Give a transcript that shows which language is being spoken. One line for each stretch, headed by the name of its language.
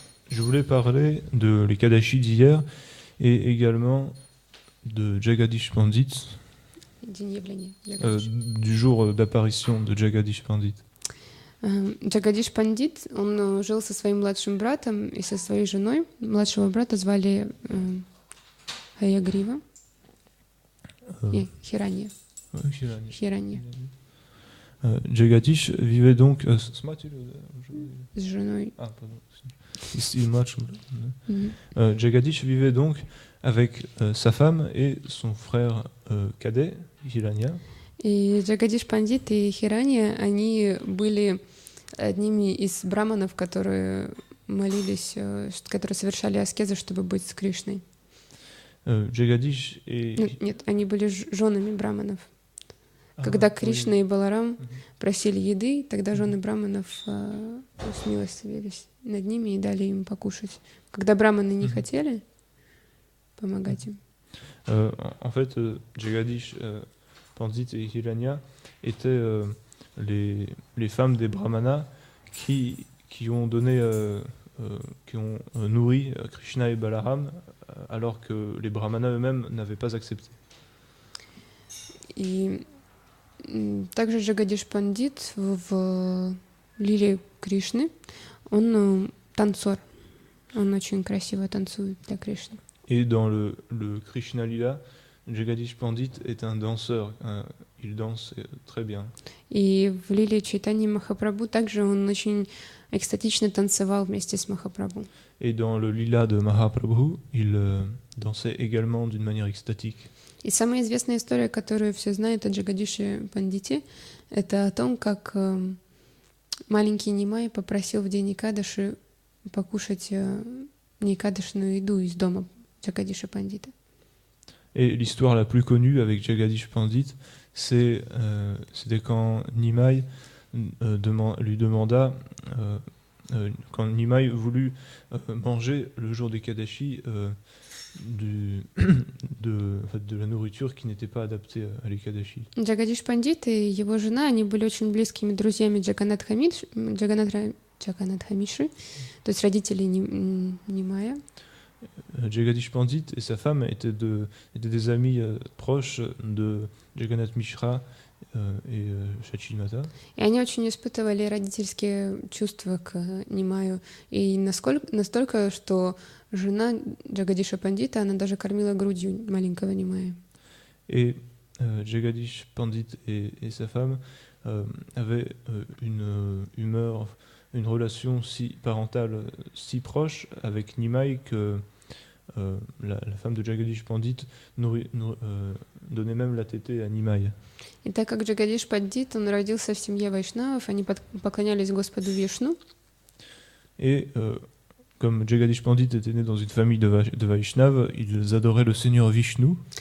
French: Je voulais parler de l'Ekadashi d'hier et également de Jagadish Pandit, du jour d'apparition de Jagadish Pandit.
Russian: Джагадиш Пандит, он жил со своим младшим братом и со своей женой. Младшего брата звали Хаягрива и Хиранья. Хиранья.
French: Jagadish vivait donc
Russian: с женой.
French: Ah, pardon. Jagadish vivait donc avec sa femme et son frère cadet, Hiranya.
Russian: И Джагадиш Пандит и Хиранья, они были одними из браманов, которые молились, которые совершали аскезы, чтобы быть с Кришной.
French: Jagadish et...
Russian: Нет, они были женами браманов. Когда Кришна и Баларам просили еды, тогда жены браманов смилостивились над ними и дали им покушать. Когда браманы не хотели помогать им.
French: En fait, Jagadish Pandit et Hiranya étaient les femmes des brahmanas qui ont donné, qui ont nourri Krishna et Balaram alors que les brahmanas eux-mêmes n'avaient pas accepté.
Russian: И также Джагадиш Пандит в лиле Кришны, он танцор, он очень красиво танцует для Кришны.
French: Et dans le Krishna Lila, Jagadish Pandit est un danseur, il danse très bien.
Russian: И в Лиле Чайтаньи Махапрабху также он очень экстатично танцевал вместе с Махапрабху.
French: Et dans le lila de Mahaprabhu, il dansait également d'une manière extatique.
Russian: И самая известная история, которую все знают о Джагадише Пандите, это о том, как маленький Нимай попросил в день Экадаши покушать неэкадашную еду из дома Джагадиша Пандита.
French: Et l'histoire la plus connue avec Jagadish Pandit, c'était quand Nimai lui demanda, quand Nimai voulut manger le jour des Kadashi de la nourriture qui n'était pas adaptée à l'Ekadashi.
Russian: Джагадиш Пандит и его жена, они были очень близкими друзьями Джаганнат Хамиши, то есть родителей Нимая.
French: Jagadish Pandit et sa femme étaient des amis proches de Jagannath Mishra et Shachimata.
Russian: И они очень испытывали родительские чувства к Нимаю. И настолько, что жена Джагадиша Пандита, она даже кормила грудью маленького Нимая.
French: Et Jagadish Pandit et sa femme avaient une relation parentale si proche avec Nimai que la femme de Jagadish Pandit donnait même la tétée à Nimai.
Russian: И так как Джагадиш Пандит, он родился в семье вайшнавов, они поклонялись Господу Вишну.
French: Et comme Jagadish Pandit était né dans une famille de Vaishnav, ils adoraient le Seigneur Vishnu.